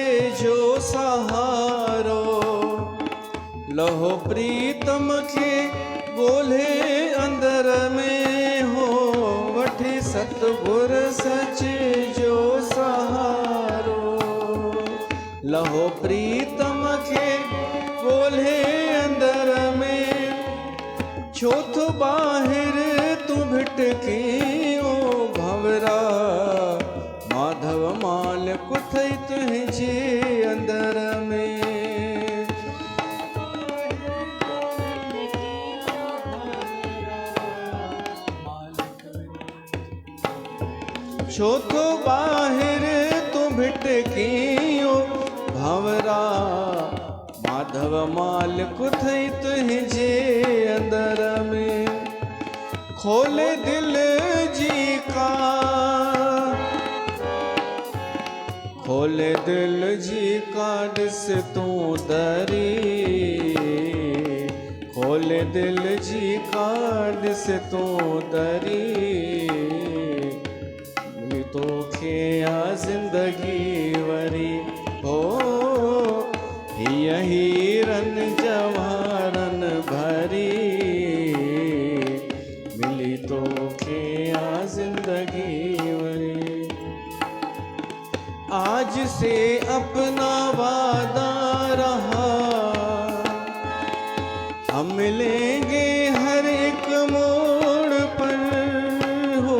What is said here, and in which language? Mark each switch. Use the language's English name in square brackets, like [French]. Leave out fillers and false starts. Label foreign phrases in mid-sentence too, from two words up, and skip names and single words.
[Sindhi] जो सहारो, लहो प्रीतम खे ॻोल्हे अंदर में हो। वठी सतगुर सचे जो सहारो, लहो प्रीतम खे ॻोल्हे अंदर में। छो तो ॿाहिर तू भिटकियो भंवरा, माधव माल कुथई तुझे अंदर में। छो तो बाहिर तू भिटकियो भंवरा, माधव माल कुथई तुझे अंदर में। खोले दिल जी का, खोले दिल जी का ॾिस तूं दरी, खोले दिल जी का ॾिस तूं दरी। मिली तोखे आ जिंदगी वरी हो, हीरन जवाहरन भरी, मिली तोखे आ जिंदगी वरी। [Hindi] आज से अपना वादा रहा, हम मिलेंगे हर एक मोड़ पर हो।